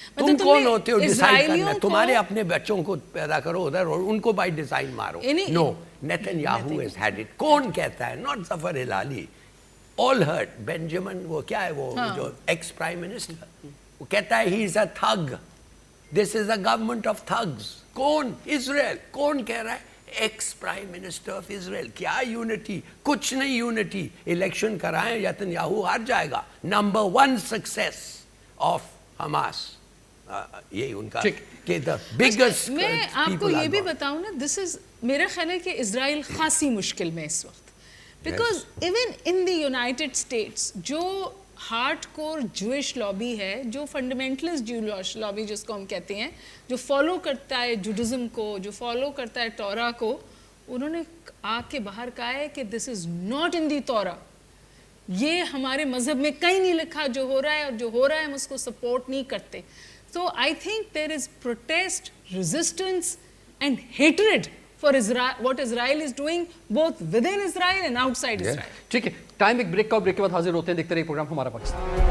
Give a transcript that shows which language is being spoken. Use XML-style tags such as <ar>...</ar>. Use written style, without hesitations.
<ur>تم کون ہوتے ہو ڈیزائن کرنا؟ تمہارے اپنے بچوں کو پیدا کرو ادھر اور ان کو بائی ڈیزائن مارو. نو, Nitin Yahoo</ur> <en>has had it.</en> <ur>کون کہتا ہے؟ Not Zafar Hilali.</ur> <en>all heard.</en> <ur>بینجامن وہ کیا ہے وہ جو ایکس پرائم منسٹر وہ کہتا ہے</ur> <en>he is a thug. This is a government of thugs.</en> <ur>کون؟ اسرائیل. کون کہہ رہا ہے؟</ur> <en>Ex prime minister of Israel.</en> <ur>کیا یونٹی؟ کچھ نہیں یونٹی. الیکشن کرائیں نیتن یاہو ہار جائے گا. نمبر 1 سکسیس آف حماس یہی ان کا کہ</ur> <en>the biggest.</en> <ur>میں آپ کو یہ بھی بتاؤں نا, دس از میرا خیال ہے کہ اسرائیل خاصی مشکل میں اس وقت because</ur> <en>even in the United States</en> <ur>جو ہارڈ کور جوئش لابی ہے, جو فنڈامنٹلسٹ جوئش لابی جس کو ہم کہتے ہیں, جو فالو کرتا ہے جوڈزم کو, جو فالو کرتا ہے تورا کو, انہوں نے آ کے باہر کہا ہے کہ</ur> <en>This is not in the Torah.</en> <ur>یہ ہمارے مذہب میں کہیں نہیں لکھا جو ہو رہا ہے, اور جو ہو رہا ہے ہم اس کو سپورٹ نہیں کرتے.</ur> <en>So I think there is protest, resistance and hatred for Israel, what Israel is doing both within Israel and outside Israel.</en> <ur>ٹھیک ہے, ٹائم ایک بریک کا, بریک کے بعد حاضر ہوتے ہیں. دیکھتے رہیے پروگرام ہمارا پاکستان.</ur>